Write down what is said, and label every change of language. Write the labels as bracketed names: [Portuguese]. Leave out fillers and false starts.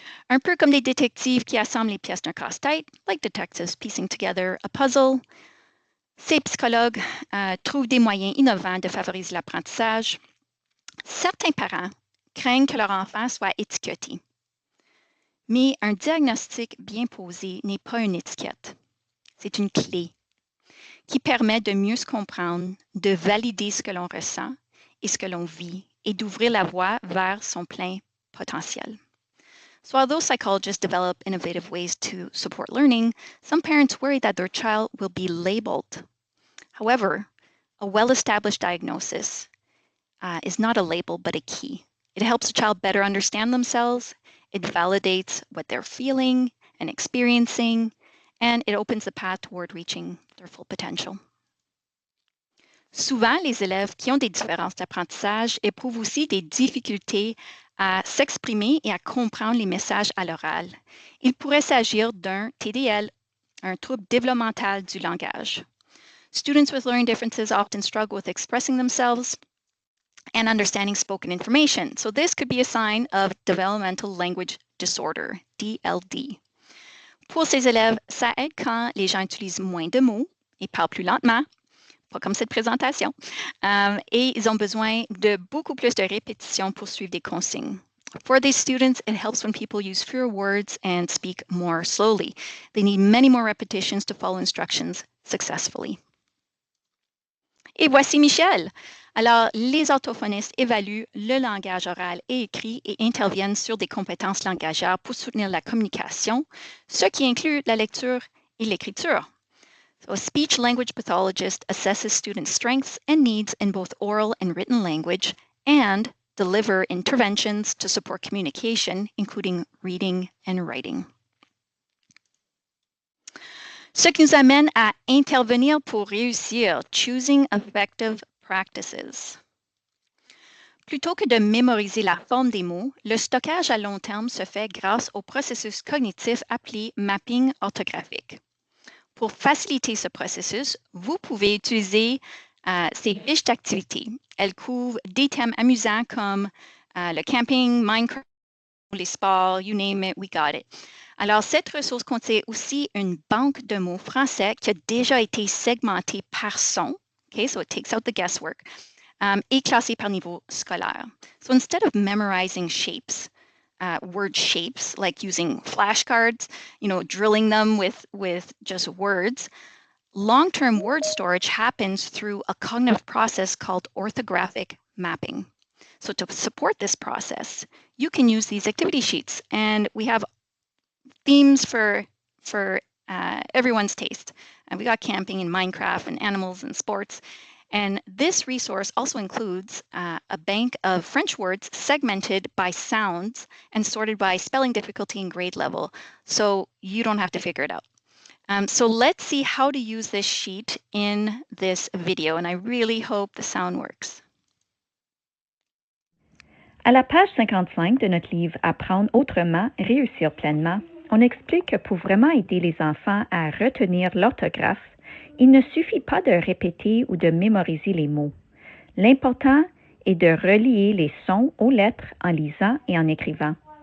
[French] Un peu comme des détectives qui assemblent les pièces d'un casse-tête, [English] like detectives piecing together a puzzle, [French] ces psychologues trouvent des moyens innovants de favoriser l'apprentissage. Certains parents craignent que leur enfant soit étiqueté. Mais un diagnostic bien posé n'est pas une étiquette. C'est une clé qui permet de mieux se comprendre, de valider ce que l'on ressent et ce que l'on vit et d'ouvrir la voie vers son plein potentiel. [English] So although psychologists develop innovative ways to support learning, some parents worry that their child will be labeled. However, a well-established diagnosis is not a label, but a key. It helps a child better understand themselves, it validates what they're feeling and experiencing, and it opens the path toward reaching their full potential. [French] Souvent, les élèves qui ont des différences d'apprentissage éprouvent aussi des difficultés à s'exprimer et à comprendre les messages à l'oral. Il pourrait s'agir d'un TDL, un trouble développemental du langage. [English] Students with learning differences often struggle with expressing themselves and understanding spoken information. So this could be a sign of developmental language disorder, DLD. [French] Pour ces élèves, ça aide quand les gens utilisent moins de mots et parlent plus lentement, pas comme cette présentation, et ils ont besoin de beaucoup plus de répétitions pour suivre des consignes. [English] For these students, it helps when people use fewer words and speak more slowly. They need many more repetitions to follow instructions successfully. [French] Et voici Michel. Alors, les orthophonistes évaluent le langage oral et écrit et interviennent sur des compétences langagières pour soutenir la communication, ce qui inclut la lecture et l'écriture. [English] So a speech language pathologist assesses students' strengths and needs in both oral and written language and deliver interventions to support communication, including reading and writing. [French] Ce qui nous amène à intervenir pour réussir, [English] choosing effective practices. [French] Plutôt que de mémoriser la forme des mots, le stockage à long terme se fait grâce au processus cognitif appelé mapping orthographique. Pour faciliter ce processus, vous pouvez utiliser ces fiches d'activité. Elles couvrent des thèmes amusants comme le camping, Minecraft, les sports, [English] you name it, we got it. [French] Alors, cette ressource contient aussi une banque de mots français qui a déjà été segmentée par son, [English] okay, so it takes out the guesswork, [French] et classée par niveau scolaire. [English] So instead of memorizing shapes, word shapes, like using flashcards, drilling them with just words. Long-term word storage happens through a cognitive process called orthographic mapping. So to support this process, you can use these activity sheets, and we have themes for everyone's taste. And we got camping and Minecraft and animals and sports. And this resource also includes a bank of French words segmented by sounds and sorted by spelling difficulty and grade level, so you don't have to figure it out. So let's see how to use this sheet in this video, and I really hope the sound works. [French] À la page 55 de notre livre Apprendre autrement, réussir pleinement, on explique que pour vraiment aider les enfants à retenir l'orthographe, il ne suffit pas de répéter ou de mémoriser les mots. L'important est de relier les sons aux lettres en lisant et en écrivant.